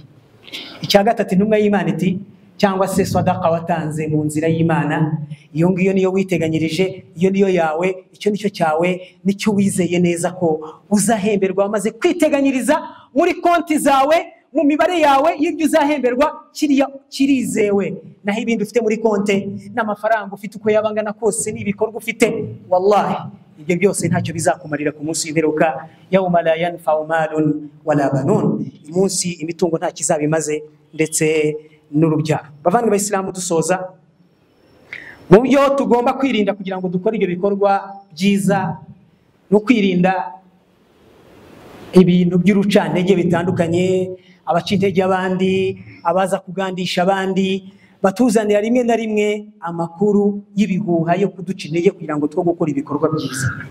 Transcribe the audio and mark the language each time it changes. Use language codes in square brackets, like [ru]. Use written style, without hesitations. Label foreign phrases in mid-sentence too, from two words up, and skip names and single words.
[rw] Icya gatatu intumwa y'Imana iti cyangwa se sadaqa watanze mu nzira y'Imana, iyo ngiyo niyo witeganyirije, iyo niyo yawe, icyo nicyo cyawe, nicyo wizeye neza ko uzahemberwa wamaze kwiteganyiriza muri konti zawe, mu mibare yawe y'ibyo uzahemberwa kirizewe. Naho ibindi ufite muri konte n'amafaranga ufite uko yabangana kose n'ibikorwa ufite, wallahi ibyo byose ntacyo bizakumarira ku munsi w'imperuka. [ar] يوم لا ينفع مال ولا بنون, [rw] umunsi imitungo nta kizabimaze ndetse n'urubyaro. Bavandimwe b'Isilamu, dusoza mu byo tugomba kwirinda kugira ngo dukore ibyo bikorwa byiza, no kwirinda ibintu by'urucantege bitandukanye, abaca intege abandi, abaza kugandisha abandi, batuzanira rimwe na rimwe amakuru y'ibihuha yo kuduca intege kugira ngo two gukora ibikorwa byiza.